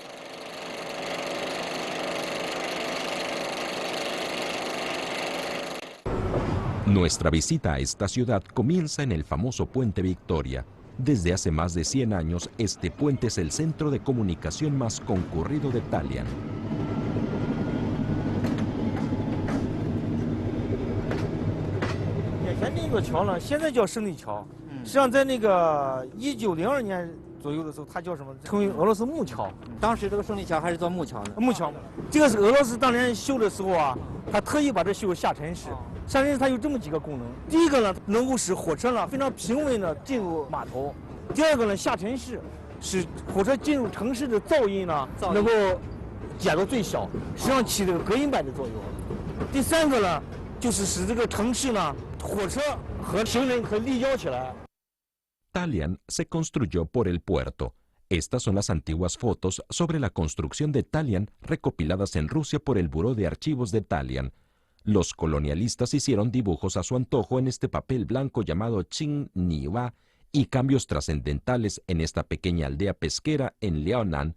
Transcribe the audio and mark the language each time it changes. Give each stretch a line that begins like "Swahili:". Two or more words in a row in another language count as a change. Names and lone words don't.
Spanish: Nuestra visita a esta ciudad comienza en el famoso Puente Victoria. Desde hace más de 100 años, este puente es el centro de comunicación más concurrido de Dalian.
Chinese: 那个桥呢，现在叫胜利桥，实际上在那个1902年左右的时候，它叫什么？称为俄罗斯木桥。当时这个胜利桥还是做木桥的。木桥，这个是俄罗斯当年修的时候啊，他特意把这修下沉式。下沉式它有这么几个功能：第一个呢，能够使火车呢非常平稳的进入码头；第二个呢，下沉式使火车进入城市的噪音呢能够减到最小，实际上起这个隔音板的作用。第三个呢，就是使这个城市呢，火车和行人可以立交起来。
Spanish: Dalian se construyó por el puerto. Estas son las antiguas fotos sobre la construcción de Dalian recopiladas en Rusia por el Buró de Archivos de Dalian. Los colonialistas hicieron dibujos a su antojo en este papel blanco llamado Chin Niwa y cambios trascendentales en esta pequeña aldea pesquera en Liaonan.